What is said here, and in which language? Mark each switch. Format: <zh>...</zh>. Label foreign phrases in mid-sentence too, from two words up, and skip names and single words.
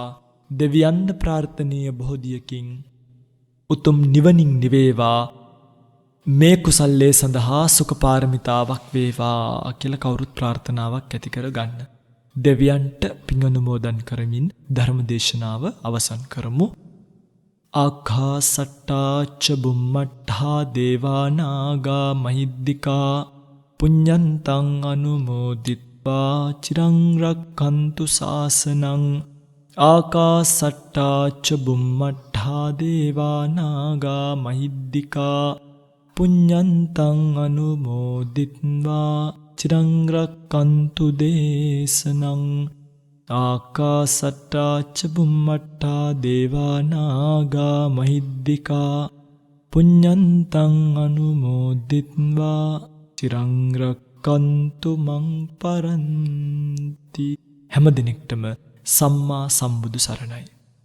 <si>දෙවියන්ද ප්‍රාර්ථනීය බෝධියකින් උතුම් නිවනින් නිවේවා. මේ කුසල්ලේ සඳහා සුඛ පාරමිතාවක් වේවා කියලා කවුරුත් ප්‍රාර්ථනාවක් ඇති කරගන්න. දෙවියන්ට පින් අනුමෝදන් කරමින් ධර්ම දේශනාව අවසන් කරමු.</si> <pi>ආකාසට්ටා ච බුම්මට්ඨා දේවා නාග මහිද්దికා පුඤ්ඤන්තං අනුමෝදිත්වා චිරං රක්ඛන්තු ශාසනං. ආකාසට්ටා ච බුම්මට්ඨා දේවා නාග මහිද්దికා පුඤ්ඤන්තං අනුමෝදිත්වා චිරං රක්ඛන්තු දේශනං. ආකාසට්ටා ච බුම්මට්ඨා දේවා නාග මහිද්దికා පුඤ්ඤන්තං අනුමෝදිත්වා චිරං රක්ඛන්තු මං පරන්ති.</pi> <si>හැම දිනෙකටම සම්මා සම්බුදු සරණයි.</si>